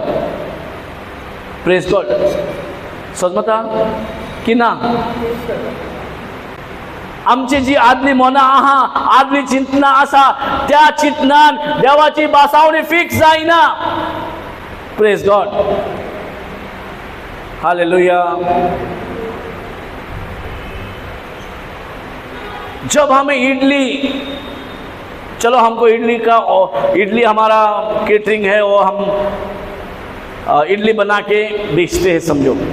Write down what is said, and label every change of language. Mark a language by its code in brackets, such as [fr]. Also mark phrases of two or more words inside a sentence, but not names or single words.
[en] Praise God. [kok] समजता की ना? आमची जी आदली मनां आहा, आदली चिंतना आसा, त्या चिंतनान देवाची बासावणी फिक्स जायना. [en] Praise God. हालेलुया. [hi] जब हमें इडली, चलो हमको इडली हमारा केटरिंग है और हम इडली बना के बेचते हैं समझो,